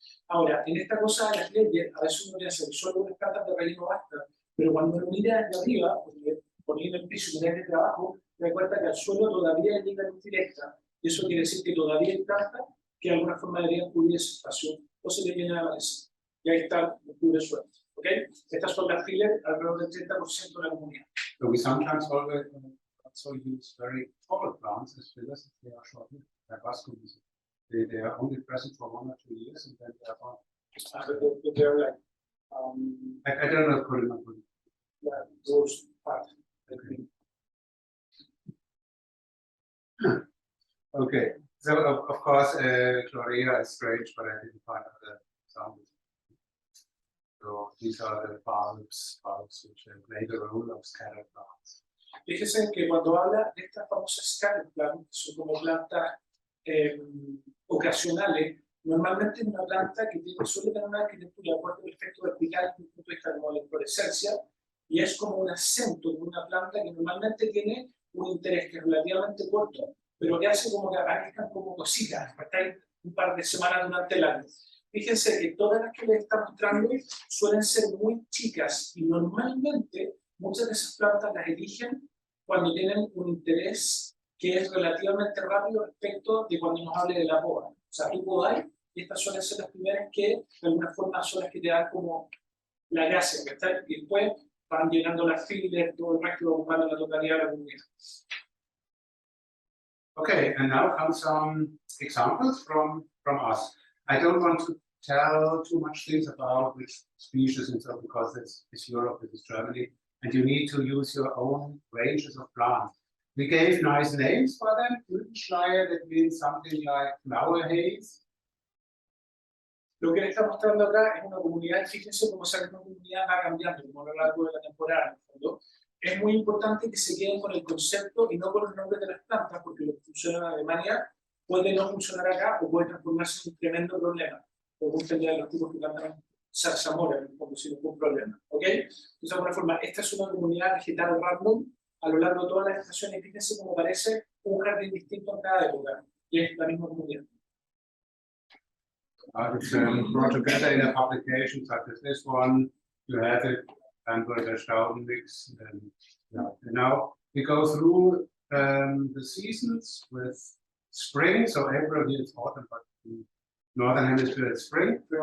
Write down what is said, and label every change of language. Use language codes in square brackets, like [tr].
[es] Ahora, en esta cosa de las leyes, a veces uno piensa que solo unas plantas de relleno basta, pero cuando uno mira desde arriba, porque poniendo el piso y de trabajo, te das cuenta que al suelo todavía llega luz directa. Y eso quiere decir que todavía hay plantas que de alguna forma deberían cubrir ese espacio o se le viene a la maleza. Y ahí está el cubre suelo. ¿Okay? Estas son las fillers alrededor del 30% de la comunidad. [en] So we sometimes also use very tall plants as fillers if they are short. They are only present for 1 or 2 years and then they are gone. They're like, I don't know if yeah, those parts. Okay. Okay. So of course, Chlorea is strange, but I didn't find other examples. So these are the bulbs which play the role of scattered plants. [es] Fíjense que cuando habla de estas famosas scattered plants, que son como plantas ocasionales, normalmente es una planta que suele tener una arquitectura de acuerdo al efecto vertical desde el punto de vista de la inflorescencia, y es como un acento de una planta que normalmente tiene un interés que es relativamente corto, pero que hace como que aparezcan como cositas, ¿verdad? Un par de semanas durante el año. Fíjense que todas las que les está mostrando suelen ser muy chicas y normalmente muchas de esas plantas las eligen cuando tienen un interés que es relativamente rápido respecto de cuando nos hable de la poda. O sea, tú podáis y estas suelen ser las primeras que de alguna forma son las que te dan como la gracia, ¿verdad? Y después van llenando las fillers, todo el resto ocupando la totalidad de la comunidad. [en] Okay, and now come some examples from us. I don't want to tell too much things about which species and so, because this is Europe, this is Germany, and you need to use your own ranges of plants. We gave nice names for them. Blütenschleier, that means something like flower haze. [es] Lo que le está mostrando acá es una comunidad, fíjense cómo esa comunidad va cambiando como a lo largo de la temporada, en el fondo. Es muy importante que se queden con el concepto y no con los nombres de las plantas, porque lo que funciona en Alemania puede no funcionar acá o puede transformarse en un tremendo problema. Como entender a los tipos que plantan zarzamora, en el fondo, sin ningún problema. ¿Ok? Entonces, de alguna forma, esta es una comunidad vegetal random a lo largo de todas las estaciones. Fíjense cómo parece un jardín distinto en cada época. Y es la misma comunidad. [en] It's brought together in a publication such as this one. You have it, and with a Stauben mix. And now we go through the seasons with spring. So April here it's autumn, but in northern hemisphere it's spring.